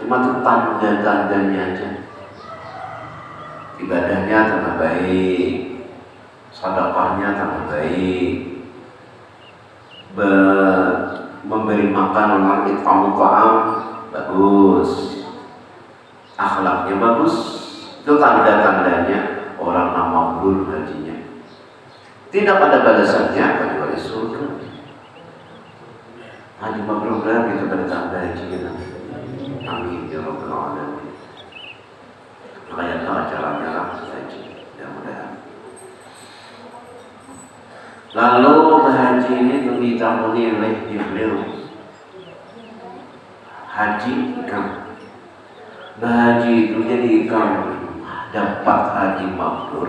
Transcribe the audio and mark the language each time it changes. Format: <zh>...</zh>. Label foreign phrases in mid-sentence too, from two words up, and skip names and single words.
<id>Cuma itu tanda-tandanya aja. Ibadahnya tambah baik, sedekahnya tambah baik, memberi makan orang,</id> <ar>إطعام طعام,</ar> <id>bagus, akhlaknya bagus. Itu tanda-tandanya orang yang mabrur hajinya. Tidak ada balasannya kecuali surga. Haji mabrur berarti itu pada tanda hajinya.</id> <ar>آمين يا رب العالمين.</ar> <id>Makanya acaranya haji, mudah-mudahan. Lalu haji ini ditangani oleh Jibril. Haji ikam. Haji itu jadi ikam dapat haji mabrur.</id>